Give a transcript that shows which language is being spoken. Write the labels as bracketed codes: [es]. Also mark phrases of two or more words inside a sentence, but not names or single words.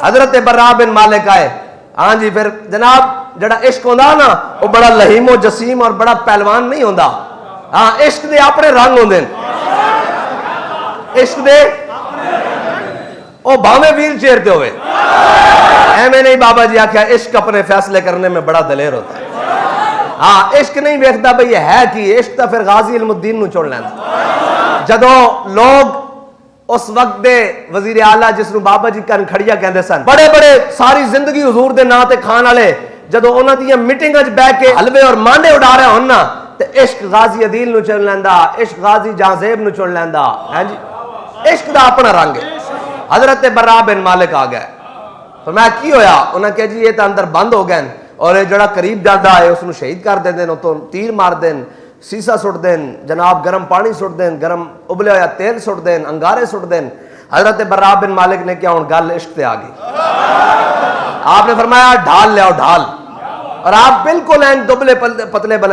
[pa] حضرت برا بن مالک آئے، ہاں جی، پھر جناب جڑا عشق ہوندا نا وہ بڑا لہیم و جسیم اور بڑا پہلوان نہیں ہوندا، ہاں عشق دے اپنے رنگ ہوندے، عشق دے او بھاویں ویل چیئر تے ہوئے، ایویں نہیں بابا جی آکھیا [ur] عشق اپنے فیصلے کرنے میں بڑا دلیر ہوتا ہے۔ [pa] ہاں عشق نہیں ویکھدا بھئی ہے کی، عشق تا پھر غازی علم الدین نو چھوڑ لیندا۔ جدو لوگ اس وقت دے وزیر اعلیٰ جس نو بابا جی کن کھڑیا کہندے سن، بڑے بڑے ساری زندگی حضور دے نام تے کھان والے، جدو انہاں دی میٹنگاں وچ بیٹھ کے حلوے اور مانڈے اڑا رہے ہون نا تے عشق غازی عدیل نو چن لیندا، عشق غازی جہاں نو چن لیندا، ہاں جی عشق دا اپنا رنگ ہے۔ حضرت برا بن مالک آ گئے، فرمایا کی ہویا؟ انہاں کہا جی یہ تو اندر بند ہو گئے اور یہ جڑا قریب جاتا ہے اس نو شہید کر دیں، تو تیر مار دیں، سیسا سٹ دیں، جناب گرم پانی سٹ دیں، گرم ابلے ہویا تیل سٹ دیں، انگارے سٹ دیں۔ حضرت برا بن مالک نے کیا ہوں گل عشق تے آ گئی، آپ نے فرمایا ڈھال لے آؤ ڈھال، اور آپ بالکل این دبلے پتلے بنے۔